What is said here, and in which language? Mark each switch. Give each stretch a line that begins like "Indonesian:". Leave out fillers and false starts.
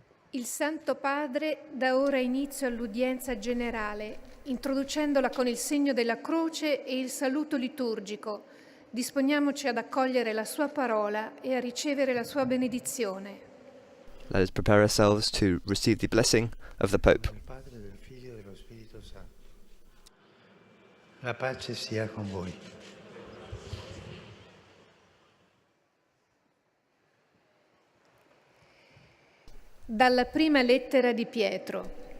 Italian: Il Santo Padre dà ora inizio all'udienza generale, introducendola con il segno della croce e il saluto liturgico. Disponiamoci ad accogliere la sua parola e a ricevere la sua benedizione.
English: Let us prepare ourselves to receive the blessing of the Pope.
Italian: Del Padre, del Figlio e dello Spirito Santo. La pace sia con voi. Dalla prima lettera di Pietro.